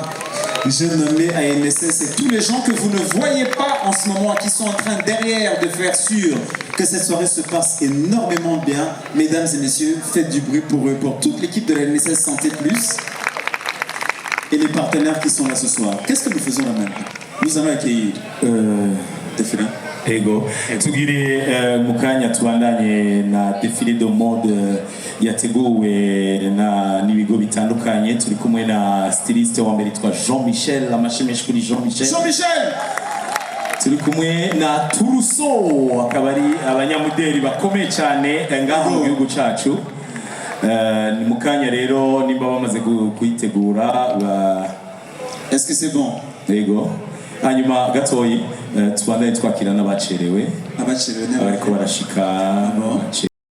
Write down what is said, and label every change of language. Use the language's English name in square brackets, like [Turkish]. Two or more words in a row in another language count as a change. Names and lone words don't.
[French] J'ai nommé ANSS et tous les gens que vous ne voyez pas en ce moment, qui sont en train derrière de faire sûr que cette soirée se passe énormément bien. Mesdames et messieurs, faites du bruit pour eux, pour toute l'équipe de la NSS Santé Plus et les partenaires qui sont là ce soir. Qu'est-ce que nous faisons là maintenant? Nous allons accueillir Tefeli. [Rundi] Ego tugire mu kanya tubandanye na [French] défilé de mode [Rundi] yateguwe n'ibigo bitandukanye turi kumwe na styliste wa mbere twa Jean-Michel amashimeshi kuri Jean-Michel turi kumwe na Turuso akaba ari abanyamudeli bakomeye cyane ngaho mu gihugu cyacu ni mu kanya rero nimba bamaze kuyitegura [French] Est-ce que c'est bon? [Rundi] Ego hanyuma gatoyi tubandanye twakira n'abacerewe Abacerewe bariko barashika